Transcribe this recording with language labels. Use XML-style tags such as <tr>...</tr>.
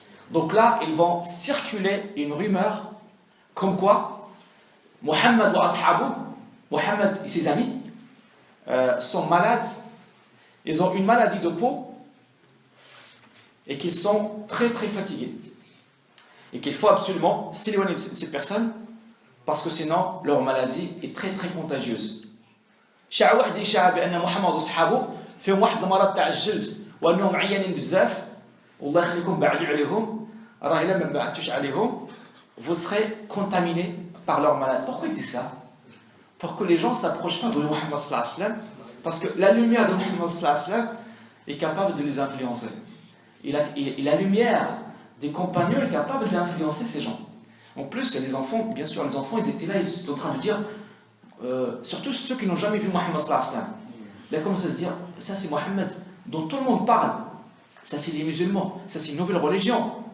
<fr>Donc là, ils vont circuler une rumeur comme quoi Muhammad wa ashabu, Muhammad et ses amis sont malades, ils ont une maladie de peau et qu'ils sont très très fatigués et qu'il faut absolument s'éloigner de ces personnes parce que sinon leur maladie est très très contagieuse.</fr> <ar>شاع واحد يشاع بأن محمد وصحابه فيهم واحد المرض تاع الجلد وأنهم عيانين بزاف والله يخليكم بعدوا عليهم راه إلا ما بعدتوش عليهم</ar> <fr>vous serez contaminés par leur maladie. Pourquoi il dit ça? Pour que les gens ne s'approchent pas de Muhammad sallallahu alayhi wa sallam, parce que la lumière de Muhammad sallallahu alayhi wa sallam est capable de les influencer. Et la lumière des compagnons est capable d'influencer ces gens. En plus, les enfants, bien sûr, les enfants, ils étaient là, ils étaient en train de dire, surtout ceux qui n'ont jamais vu Muhammad sallallahu alayhi wa sallam, ils commencent à se dire, ça c'est Muhammad, dont tout le monde parle, ça c'est les musulmans, ça c'est une nouvelle religion.</fr>